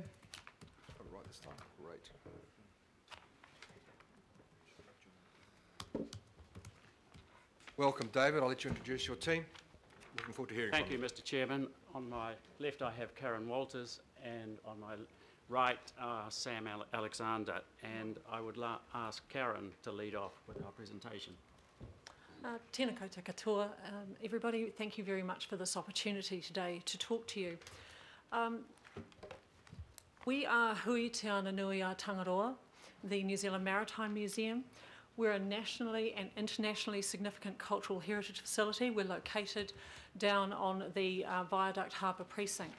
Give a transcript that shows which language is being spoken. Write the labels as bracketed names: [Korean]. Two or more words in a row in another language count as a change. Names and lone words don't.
[English] Got it right this time. Great. Welcome, David. I'll let you introduce your team. Looking forward to hearing from you. Thank you, Mr. Chairman. On my left, I have Karen Walters, and on my right, Sam Alexander. And I would ask Karen to lead off with our presentation. [Māori] Tēnā koutou katoa. [English] Everybody, thank you very much for this opportunity today to talk to you. We are Hui Te Ana Nui a Tangaroa, the New Zealand Maritime Museum. We're a nationally and internationally significant cultural heritage facility. We're located down on the Viaduct Harbour Precinct.